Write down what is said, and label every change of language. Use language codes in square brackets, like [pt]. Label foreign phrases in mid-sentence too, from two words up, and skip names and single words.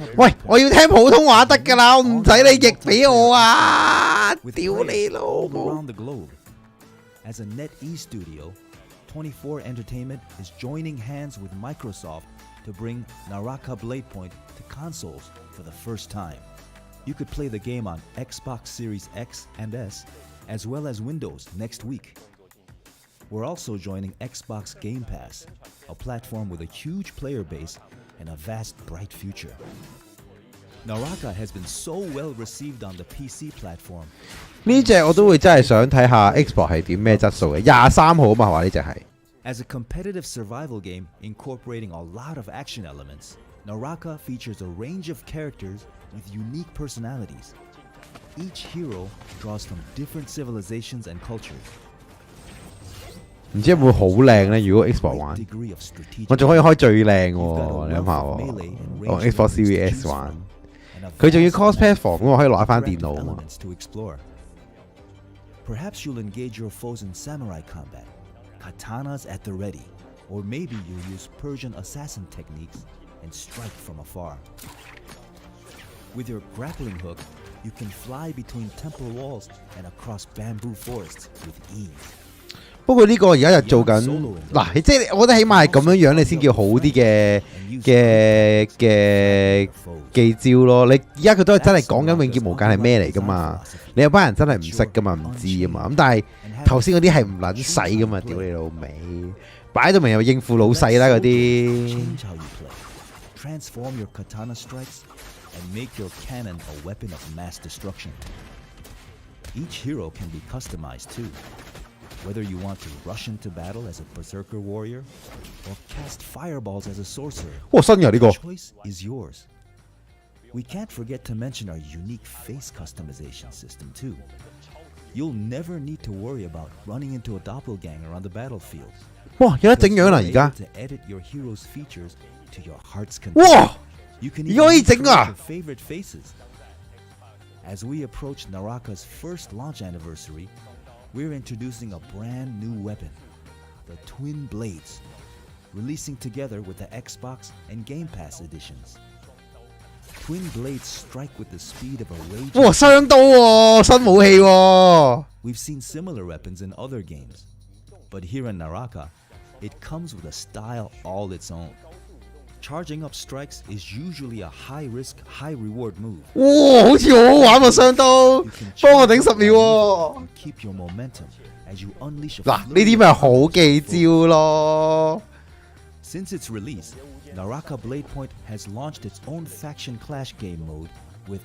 [yue] 喂，我要聽普通話得㗎啦，我唔使你譯俾我啊！屌你老母！ [en] As a NetEase studio, 24 Entertainment is joining hands with Microsoft to bring Naraka Bladepoint to consoles for the first time. You could play the game on Xbox Series X and S, as well as Windows next week. We're also joining XBox GamePass, a platform with a huge player base and a vast, bright future. Naraka has been so well received on the PC platform. [yue] 呢隻我都會真係想睇下 Xbox 係點咩質素嘅，23號啊嘛話呢隻係。 [en] As a competitive survival game incorporating a lot of action elements, Naraka features a range of characters with unique personalities. Each hero draws from different civilizations and cultures. [yue] 唔知會唔會好靚咧？如果 Xbox 玩，我仲可以開最靚喎！你諗下喎，我 Xbox Series S 玩，佢仲要 cosplay 房，咁我可以攞翻電腦啊嘛。 [en] Perhaps you'll engage your foes in samurai combat, katanas at the ready, or maybe you'll use Persian assassin techniques and strike from afar. With your grappling hook, you can fly between temple walls and across bamboo forests with ease. [yue] 不過呢個而家又做緊嗱，即係我覺得起碼係咁樣樣，你先叫好啲嘅記招咯。你而家佢都係真係講緊永劫無間係咩嚟噶嘛？你有班人真係唔識噶嘛，唔知啊嘛。咁但係頭先嗰啲係唔撚使噶嘛，屌你老味，擺到明又應付老細啦嗰啲。 [en] Transform your katana strikes and make your cannon a weapon of mass destruction. Each hero can be customized too. Whether you want to rush into battle as a berserker warrior or cast fireballs as a sorcerer, the choice is yours. We can't forget to mention our unique face customization system too. You'll never need to worry about running into a doppelganger on the battlefield. [yue] 哇，有得整樣啦而家！ [en] To edit your hero's features to your heart's content. 哇！ You can [yue] 而家可以 [en] even [yue] 整啊 [en] create your favorite faces. As we approach Naraka's first launch anniversary, we're introducing a brand new weapon, the Twin Blades, releasing together with the Xbox and GamePass editions. Twin Blades strike with the speed of a raging. [yue] 哇，雙刀喎，新武器喎。 [en] We've seen similar weapons in other games, but here in Naraka, it comes with a style all its own. Charging up strikes is usually a high-risk, high-reward move. [yue] 哇，好似好好玩喎，雙刀，幫我頂10秒喎。 [en] You keep your momentum as you unleash a [yue] 嗱，呢啲咪好記招咯。 [en] Since its release, Naraka Bladepoint has launched its own faction clash game mode with